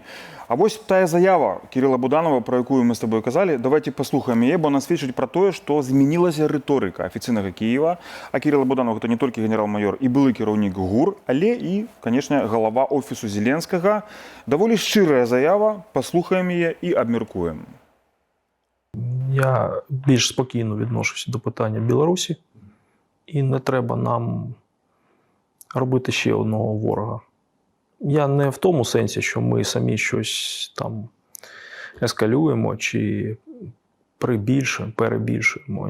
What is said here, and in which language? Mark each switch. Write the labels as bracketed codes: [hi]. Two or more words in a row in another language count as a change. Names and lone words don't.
[be] А вось тая заява Кірыла Буданова, про якую мы з тобой казалі, давайте паслухаем яе, бо она сведчыць пра тое, што змянілася рыторыка афіцыйнага Кіева. А Кірыла Буданова гэта не толькі генерал-майор і былы кіраўнік ГУР, але і, канешне, галава офісу Зеленскага. Даволі шчырая заява, паслухаем яе і абмяркуем. [uk] Я більш спокійно відношуся до питання Білорусі, і не треба нам робити ще одного ворога. Я не в тому сенсі, що ми самі щось там ескалюємо чи перебільшуємо.